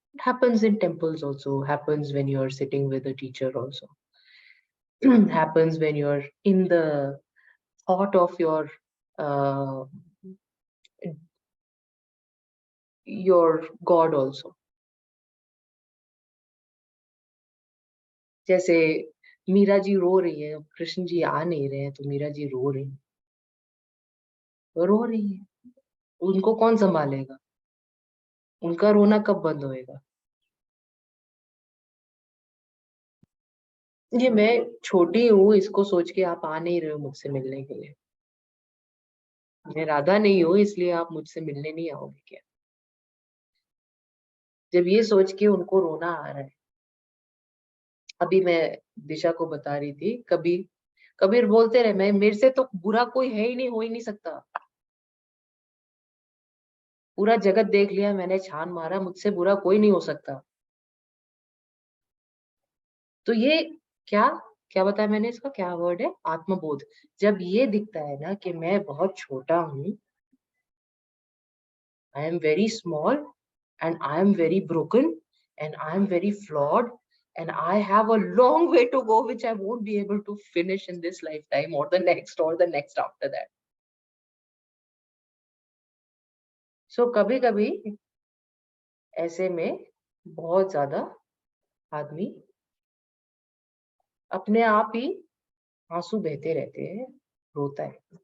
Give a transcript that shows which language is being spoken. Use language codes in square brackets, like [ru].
[en] It happens in temples also, happens when you're sitting with a teacher also. Happens when you're in the thought of uh, your God also. [hi] जैसे मीरा जी रो रही है, कृष्ण जी आ नहीं रहे हैं, तो मीरा जी रो रही है, रो रही है, उनको कौन संभालेगा, उनका रोना कब बंद होएगा। ये मैं छोटी हूँ, इसको सोच के आप आ नहीं रहे हो मुझसे मिलने के लिए। मैं राधा नहीं हूँ इसलिए आप मुझसे मिलने नहीं आओगे क्या। जब ये सोच के उनको रोना आ रहा है। अभी मैं दिशा को बता रही थी, कबीर बोलते रहे, मैं मेरे से तो बुरा कोई है ही नहीं, हो ही नहीं सकता। पूरा जगत देख लिया मैंने, छान मारा, मुझसे बुरा कोई नहीं हो सकता। तो ये क्या क्या बताया मैंने, इसका क्या वर्ड है, आत्मबोध। जब ये दिखता है ना कि मैं बहुत छोटा हूँ, [en] I am very small and I am very broken and I am very flawed and I have a long way to go which I won't be able to finish in this lifetime or the next after that. [hi] So कभी कभी ऐसे में बहुत ज्यादा आदमी अपने आप ही आंसू बहते रहते हैं, रोता है।